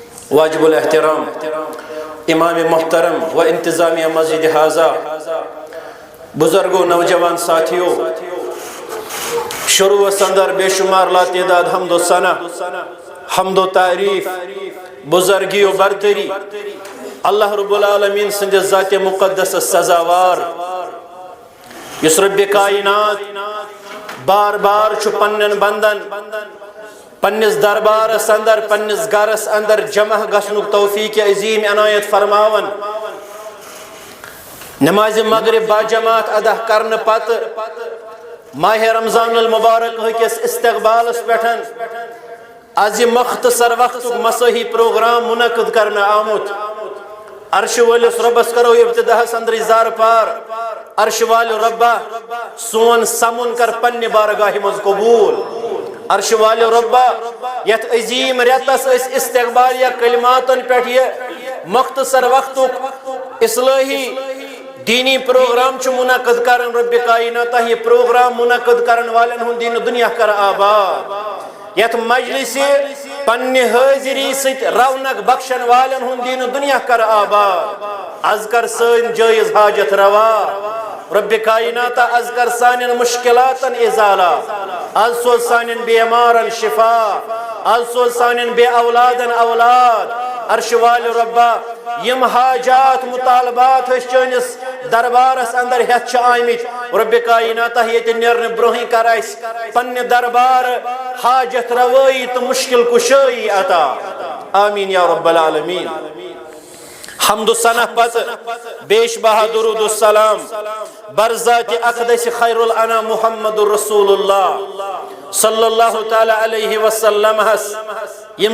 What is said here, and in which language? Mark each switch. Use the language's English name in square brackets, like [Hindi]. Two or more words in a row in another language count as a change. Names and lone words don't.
[Urdu] واجب الاحترام امام محترم و انتظامیہ مسجد حاضہ، بزرگوں نوجوان ساتھیوں، شروع اندر بے شمار لا تعداد حمد و ثنا، حمد و تعریف، بزرگی و برتری [Kashmiri] اللہ رب العالمین سند ذات مقدس سزاوار، یس رب کائنات بار بار چھ پنن بندن پنس دربارس اندر پنس گرس اندر جمع گھنک توفیق عظیم عنایت فرماون، نماز مغرب با جماعت ادا کرنے پتہ ماہ رمضان المبارک ہکس استقبالس پٹھن از مختصر وقت مسیحی پروگرام منعقد کرنا آمت، عرش والس ربس کرو ابتداء اندر زار پار، عرش وال ربا سون سمن کر پنہ بارگاہ مز قبول، عرش وال ربا یت عظیم ریتس اس استقبالیہ کلماتن پہ یہ مختصر وقت اصلاحی دینی پروگرام چھ منعقد کرن، رب کائناتہ یہ پروگرام منعقد کرن والن ہن دین دنیا کر آباد، یت مجلس پنہ حاضری ست رونق بخشن والن ہن دین دنیا کر آباد، از کر سن جائز حاجت روا، رب کائناتہ از کر سانن مشکلاتن ازالہ، از سوز سانن بیمارن شفا، از سوز سانن بے اولادن اولاد، عرش وال ربا یم حاجات مطالبات چنس دربارس اندر ہتھ آمت، رب کائناتہ یہ نیرن برہی کر اس پنہ دربار حاجت روئی تو مشکل کشائی عطا، [Arabic] آمین یا رب العالمین۔ [Kashmiri] حمد و ثنا پتہ [Urdu] بیش بہا درود السلام برذات اقدس خیر الانام [Kashmiri] محمد رسول اللہ [Arabic] صلی اللہ تعالی علیہ وسلم [Kashmiri] یم